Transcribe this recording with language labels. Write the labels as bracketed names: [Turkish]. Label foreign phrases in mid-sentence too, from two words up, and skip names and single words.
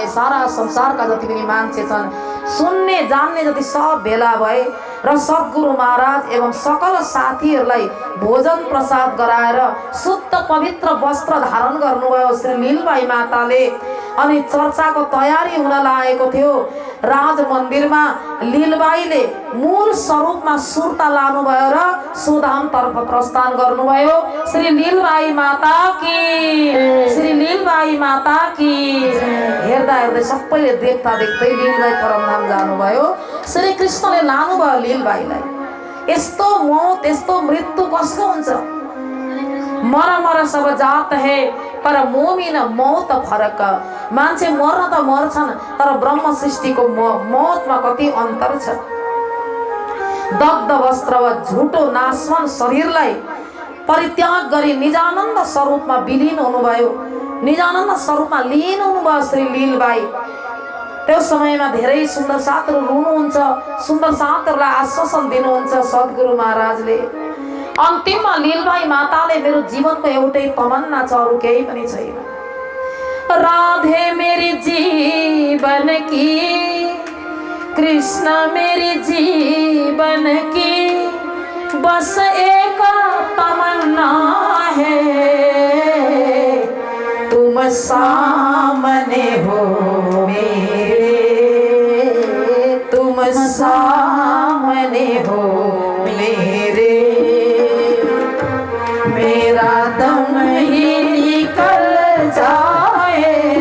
[Nepali] सारा संसारका जति पनि मान्छे छन्, सुन्ने जान्ने जति सब भेला भए र सद्गुरु महाराज एवं सकल साथीहरूलाई भोजन प्रसाद गराएर शुद्ध पवित्र वस्त्र धारण गर्नुभयो श्री लीलबाई माताले। अनि चर्चाको तयारी हुन लागेको थियो। राज मन्दिरमा लीलबाईले मूल स्वरूपमा सुर्ता लानुभयो र सुधामतर्फ प्रस्थान गर्नुभयो। श्री लीलबाई माता की, श्री लीलबाई माता की। हेर्दा हेर्दै सबैले देख्दा देख्दै लीलबाई परमधाम जानुभयो। श्री कृष्णले लानुभयो लीलबाईलाई। यस्तो मौत, यस्तो मृत्यु कसको हुन्छ? [Hindi] मर मर सब जात है पर मोमिन मौत फरक। [Nepali] मान्छे मर्न त मर्छन्, तर ब्रह्म सृष्टिको मौतमा कति अन्तर छ। दग्ध वस्त्र वा झुटो नाशवान शरीरलाई परित्याग गरी निजानन्द स्वरूपमा विलीन हुनुभयो। निजानन्द स्वरूपमा लीन हुनुभयो श्री लीलबाई। त्यो समयमा धेरै सुन्दर साथहरू रुनुहुन्छ, सुन्दर साथहरूलाई आश्वासन दिनुहुन्छ सद्गुरु महाराजले। अन्तिममा लीलबाई माताले मेरो जीवनको एउटै तमन्ना छ, अरू केही पनि छैन। [Hindi] राधे मेरी जीवन की कृष्ण मेरे जीवन की बस एक तमन्ना है, तुम सामने हो मेरे, तुम सामने हो मेरे, मेरा दम ही निकल जाए